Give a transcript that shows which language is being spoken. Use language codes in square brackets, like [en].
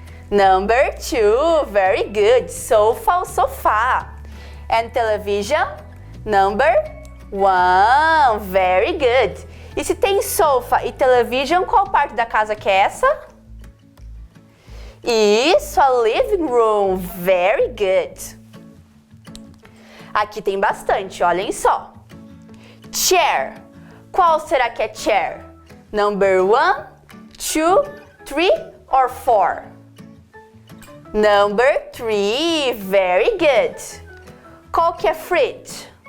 [en] Number 2, very good. Sofa ou sofá. And television? Number 1, very good. [pt] E se tem sofa e television, qual parte da casa que é essa? Isso, [en] a living room, very good. [pt] Aqui tem bastante, olhem só. Chair, qual será que é chair? [en] Number 1, 2, 3 or 4? Number 3, very good. [pt] Qual que é [en] fridge?